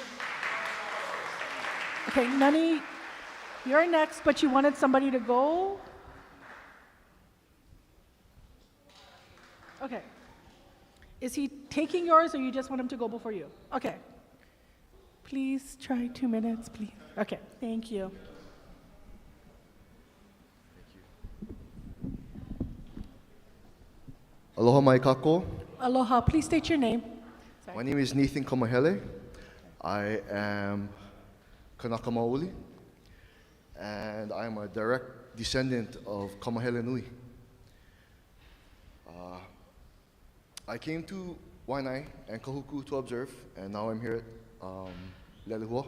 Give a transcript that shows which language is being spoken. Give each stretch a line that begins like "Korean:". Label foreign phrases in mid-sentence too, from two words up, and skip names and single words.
English: Okay, Nani, you're next, but you wanted somebody to go? Okay. Is he taking yours, or you just want him to go before you? Okay. Please try 2 minutes, please. Okay, thank you.
Hawaiian: Aloha mai kako.
English: Aloha, please state your name. Sorry. My name is Nathan Kamahele. I am
Hawaiian: Kanaka Maoli,
English: and I am a direct descendant of Kamahele Nui. I came to Waianae and Kahuku to observe, and now I'm here at Leilehua.